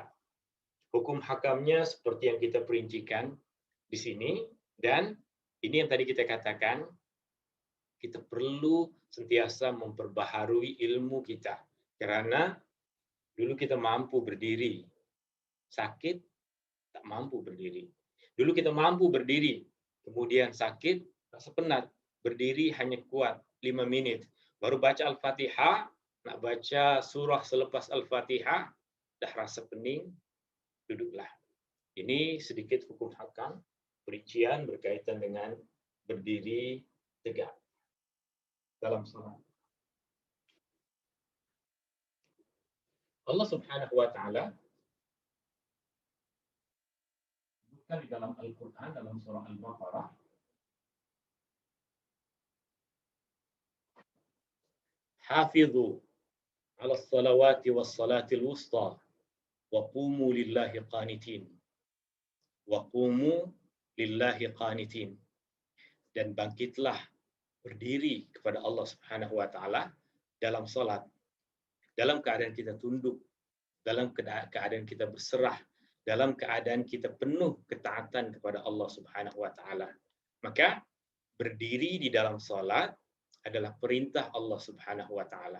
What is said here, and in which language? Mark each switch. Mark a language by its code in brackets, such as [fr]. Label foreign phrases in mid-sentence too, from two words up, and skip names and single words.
[ms] Hukum hakamnya seperti yang kita perincikan di sini, dan ini yang tadi kita katakan, kita perlu sentiasa memperbaharui ilmu kita. Karena dulu kita mampu berdiri, sakit, tak mampu berdiri. Dulu kita mampu berdiri, kemudian sakit, rasa penat. Berdiri hanya kuat 5 menit. Baru baca Al-Fatihah, nak baca surah selepas Al-Fatihah, dah rasa pening, duduklah. Ini sedikit hukum hakam, perincian berkaitan dengan berdiri tegak dalam salat. [ar] الله سبحانه وتعالى [ms] di dalam Al-Quran, dalam surah Al-Baqarah, [ar] حافظوا على الصلوات والصلاة الوسطى وقوموا لله قانتين. وقوموا لله قانتين. [ms] Dan bangkitlah berdiri kepada Allah [ar] سبحانه وتعالى [ms] dalam salat, dalam keadaan kita tunduk, dalam keadaan kita berserah, dalam keadaan kita penuh ketaatan kepada Allah [ar] سبحانه وتعالى. [ms] Maka berdiri di dalam salat adalah perintah Allah [ar] سبحانه وتعالى.